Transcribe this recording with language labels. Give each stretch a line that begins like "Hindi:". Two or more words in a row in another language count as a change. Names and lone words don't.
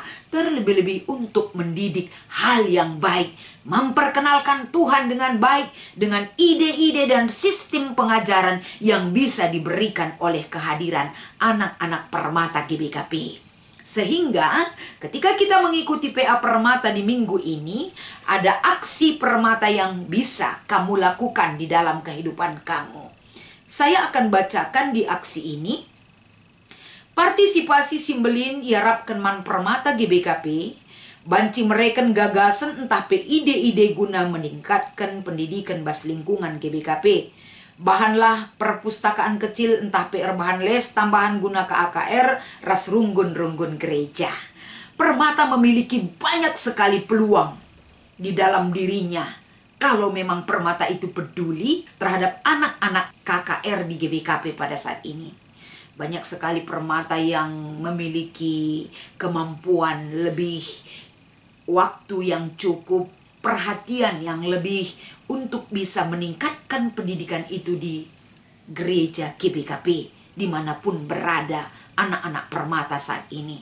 Indonesian: Terlebih-lebih untuk mendidik hal yang baik, memperkenalkan Tuhan dengan baik, dengan ide-ide dan sistem pengajaran yang bisa diberikan oleh kehadiran anak-anak permata GBKP. Sehingga ketika kita mengikuti PA Permata di minggu ini, ada aksi permata yang bisa kamu lakukan di dalam kehidupan kamu. Saya akan bacakan di aksi ini.
Batak Karo: Partisipasi simbelin iarapkan man permata GBKP, banci mereken gagasan entah pe ide-ide guna meningkatkan pendidikan bas lingkungan GBKP. Bahanlah perpustakaan kecil entah PR bahan les tambahan guna ke AKR ras runggun-runggun gereja.
Indonesian: Permata memiliki banyak sekali peluang di dalam dirinya. Kalau memang permata itu peduli terhadap anak-anak KKR di GBKP pada saat ini. Banyak sekali permata yang memiliki kemampuan lebih, waktu yang cukup, perhatian yang lebih untuk bisa meningkatkan pendidikan itu di gereja GBKP dimanapun berada anak-anak permata saat ini.